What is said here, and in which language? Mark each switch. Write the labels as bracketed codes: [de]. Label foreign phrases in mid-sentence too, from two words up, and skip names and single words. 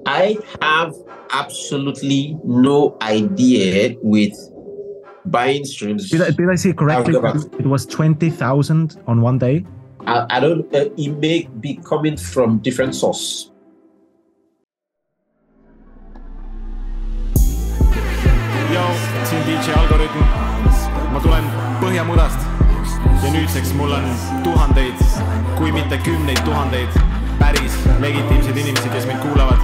[en] I have absolutely no idea with buying streams. Did I say correctly? It was 20,000 on one day. I don't. It may be coming from different source. [et] Yo, siin DJ Algoritm. Ma tulen Põhjamudast ja nüüdseks mul on tuhandeid, kui mitte kümneid tuhandeid päris legitiimsed inimesed, kes mind kuulavad.